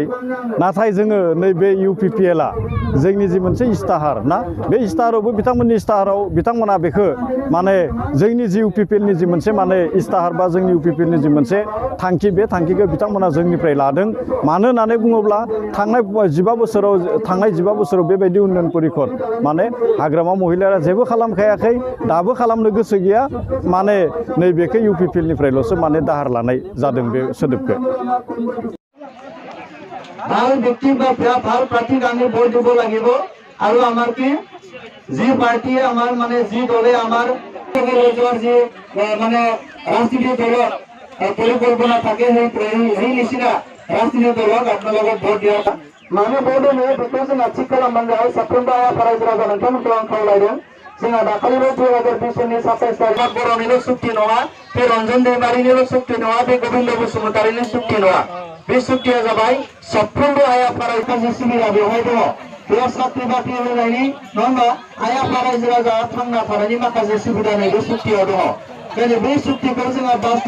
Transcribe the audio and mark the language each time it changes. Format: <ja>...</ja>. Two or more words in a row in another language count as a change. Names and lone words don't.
<brx>नाथाय जोङो नैबे UPPL आ जोंनि जि मोनसे इस्ताहार ना बे इस्ताहारावबो बिथांमोननि इस्ताहाराव बिथांमोना बेखौ माने जोंनि जि UPPL नि जि मोनसे माने इस्ताहार बा जोंनि UPPL नि जि मोनसे थांखि बे थांखिखौ बिथांमोना जोंनिफ्राय लादों। मानो होननानै बुङोब्ला थांनाय 15 बोसोराव बेबायदि उन्नयन परिखद माने हाग्रामा महिलाया जेबो खालामखायाखै दाबो खालामनो गोसो गैया माने नैबेखौ UPPL निफ्रायल'सो माने दाहार लानाय जादों बे सोदोबखौ।</brx> <as>ভাল ব্যক্তি বা ভাল প্ৰাৰ্থীক আমি ভোট দিব লাগিব আৰু আমাৰ কি যি পাৰ্টিয়ে আমাৰ মানে যি দলে আমাৰ যি মানে ৰাজনীতি দলৰ পৰিকল্পনা থাকে সেই নিচিনা ৰাজনীতি দলক আপোনালোকে ভোট দিয়া</as> <brx>माने बोर्डो बेखौ जोंहा थिग खालामनांगौ साफ्रोमबो रायजो राजा नोंथांमोनखौ आं खावलायदों जोंहा दाखालिबो 2020 नि 27 तारिख बर'निल' सुक्ति नङा बे रन्जन दैमारिनिल' सुक्ति नङा बे गोविन्द बसुमतारिनि सुक्ति नङा बे सुक्तिया जाबाय साफ्रोमबो आइ आफा रायजो सिबिग्रा बेवहाय दङ बेयाव साख्रि बाख्रि होनायनि नङा होमबा आइ आफा रायजो राजा थांना थानायनि माखासे सुबिदा नैबे सुक्तियाव दङ बेखायनो बे सुक्तिखौ जोङो बास्तब</brx>